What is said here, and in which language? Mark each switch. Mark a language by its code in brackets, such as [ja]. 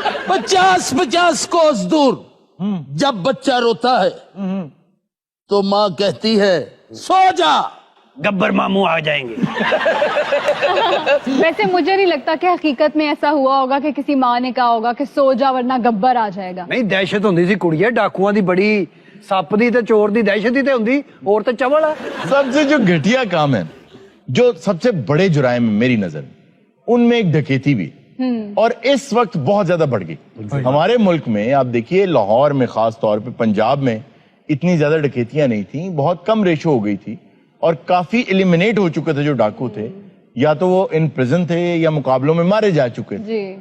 [ur] 50 کوس دور جب بچہ روتا ہے تو ماں کہتی ہے سو جا. گبر ماموں آ جائیں گے. ویسے مجھے نہیں لگتا کہ حقیقت میں ایسا ہوا ہوگا کہ کسی ماں نے کہا ہوگا کہ سو جا ورنہ گبر آ جائے گا. [pa] نہیں دہشت ہوندی سی کڑیے, ڈاکواں دی بڑی, سپ دی تے چور دی دہشت ہی تے ہوندی, اور تے چول ہے. [ur] سب سے جو گھٹیا کام ہے, جو سب سے بڑے جرائم میری نظر میں, ان میں ایک ڈکیتی بھی, اور اس وقت بہت زیادہ بڑھ گئی. ہمارے ملک میں آپ دیکھیے, لاہور میں خاص طور پہ, پنجاب میں اتنی زیادہ ڈکیتیاں نہیں تھیں, بہت کم ریشو ہو گئی تھی, اور کافی ایلیمنیٹ ہو چکے تھے جو ڈاکو تھے, یا تو وہ [en] in prison [ur] تھے یا مقابلوں میں مارے جا چکے تھے.